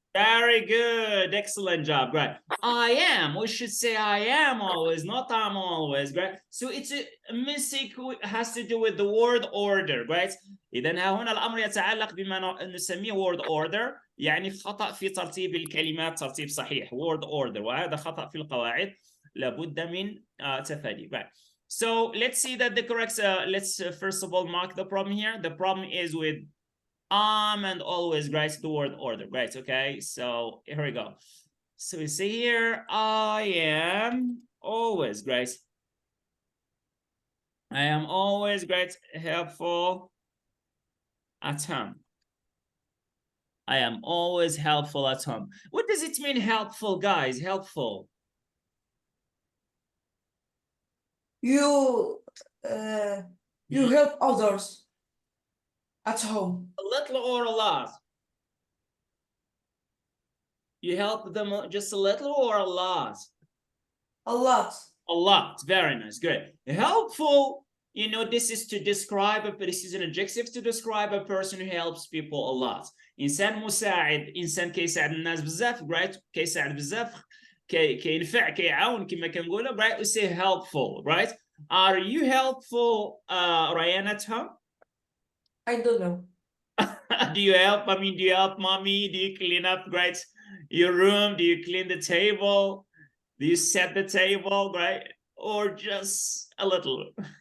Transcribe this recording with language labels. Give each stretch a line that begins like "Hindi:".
English: Very good, excellent job, right? I am, we should say I am always, not I'm always, right? So it's a mistake has to do with the word order, right?
Arabic: إذا هنا الأمر يتعلق بما نسميه word order، يعني خطأ في ترتيب الكلمات ترتيب صحيح word order، وهذا خطأ في القواعد لابد من تفاديه،
English: right? So let's see that the correct, let's first of all mark the problem here. The problem is with and always, right? The word order, right? Okay, so here we go. So we see here, I am always, great. I am always great, helpful at home. I am always helpful at home. What does it mean, helpful, guys? Helpful. You help others at home. A little or a lot? You help them just a little or a lot? A lot. A lot. Very nice. Good. Helpful, you know, this is to describe, this is an adjective to describe a person who helps people a lot.
Arabic: إنسان مساعد، إنسان كيساعد الناس بزاف،
English: right?
Arabic: كيساعد بزاف، كينفع، كيعاون كما كنقولوا، right?
English: We say helpful, right? Are you helpful, Rayane, at home? I don't know. Do you help? I mean, do you help mommy? Do you clean up, right? Your room? Do you clean the table? Do you set the table, right? Or just a little?